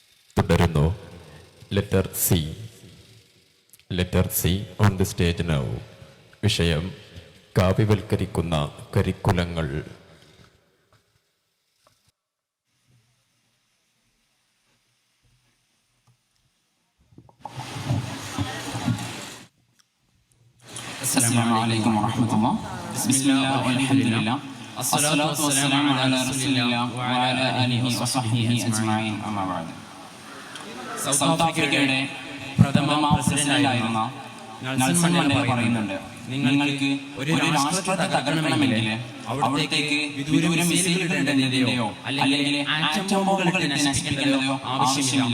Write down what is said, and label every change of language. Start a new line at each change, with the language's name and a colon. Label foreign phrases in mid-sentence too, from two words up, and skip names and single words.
English: തുടരുന്നു. Letter C on the stage now.
Malayalam: വിഷയം കാവ്യവൽക്കരിക്കുന്ന കരിക്കുലങ്ങൾ.
Arabic: السلام عليكم ورحمة الله. بسم الله والحمد لله. الصلاة والسلام على رسول الله وعلى آله وصحبه أجمعين. أما بعد.
Malayalam: സൗത്ത് ആഫ്രിക്കയുടെ പ്രഥമ പ്രസിഡന്റായിരുന്ന നെൽസൺ മണ്ടേല പറയുന്നുണ്ട്, നിങ്ങൾക്ക് ഒരു രാഷ്ട്രത്തെ തകർക്കണമെങ്കിൽ അവിടത്തേക്ക് വിദൂര മിസൈൽ ഇടേണ്ടതിന്റെയോ അല്ലെങ്കിൽ ആറ്റം ബോംബുകൾ ഇട്ട് നശിപ്പിക്കേണ്ടതോ ആവശ്യമില്ല.